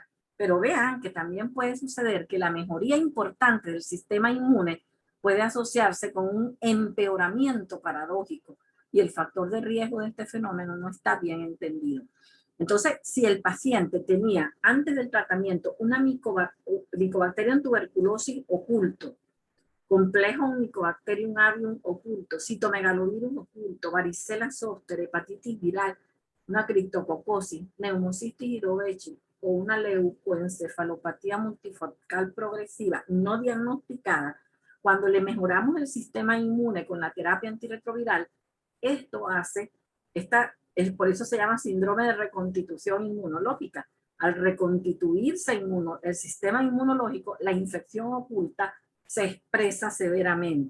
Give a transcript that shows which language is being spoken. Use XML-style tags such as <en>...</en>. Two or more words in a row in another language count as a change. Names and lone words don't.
<es>Pero vean que también puede suceder que la mejoría importante del sistema inmune puede asociarse con un empeoramiento paradójico, y el factor de riesgo de este fenómeno no está bien entendido. Entonces, si el paciente tenía antes del tratamiento una Mycobacterium tuberculosis oculto, complejo Mycobacterium avium oculto, citomegalovirus oculto, varicela zoster, hepatitis viral, una criptococosis, Pneumocystis gyrovecii o una leucoencefalopatía multifocal progresiva no diagnosticada, cuando le mejoramos el sistema inmune con la terapia antirretroviral, esto hace, por eso se llama síndrome de reconstitución inmunológica. Al reconstituirse el sistema inmunológico, la infección oculta se expresa severamente.</es>